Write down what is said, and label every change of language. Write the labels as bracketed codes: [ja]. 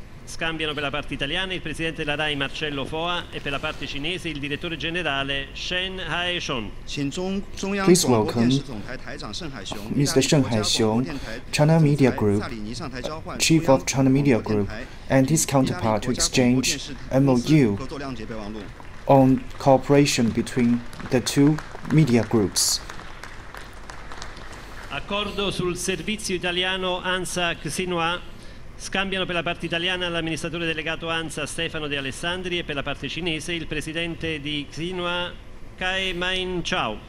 [it] Scambiano per la parte italiana il presidente della RAI Marcello Foa e per la parte cinese il direttore generale Shen Haishong. [en] Please welcome Mr. Shen Haishong, China Media Group, Chief of China Media Group, and his counterpart to exchange MOU on cooperation between the two media groups. [it] Accordo sul servizio italiano ANSA Xinhua. Scambiano per la parte italiana l'amministratore delegato ANSA Stefano De Alessandri e per la parte cinese il presidente di Xinhua Kai Main Chao.